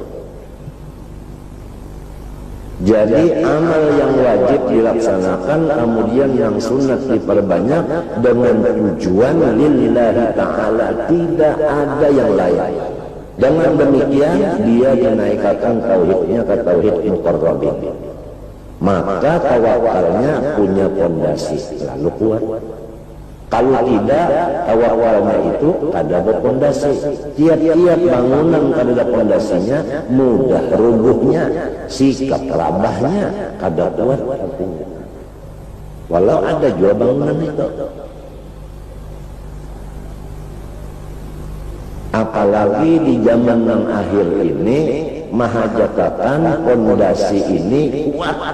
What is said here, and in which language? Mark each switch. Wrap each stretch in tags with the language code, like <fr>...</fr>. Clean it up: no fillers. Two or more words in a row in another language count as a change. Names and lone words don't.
<id>Jadi amal yang wajib dilaksanakan, kemudian yang sunat diperbanyak dengan tujuan</id> <ar>لله تعالى,</ar> <id>tidak ada yang lain. Dengan demikian dia dinaikkan tauhidnya ke tauhid muqarrabin. Maka tawakalnya punya pondasi lalu kuat. Kalau tidak,</id> <bjn>tawakalnya itu kada berpondasi. Tiap-tiap bangunan kada ada pondasinya, mudah rubuhnya. Sikap rabahnya kada kuat artinya.</bjn> <id>Walau ada juga bangunan itu. Apalagi di zaman yang akhir ini, mahajatatan pondasi ini kuat.</id>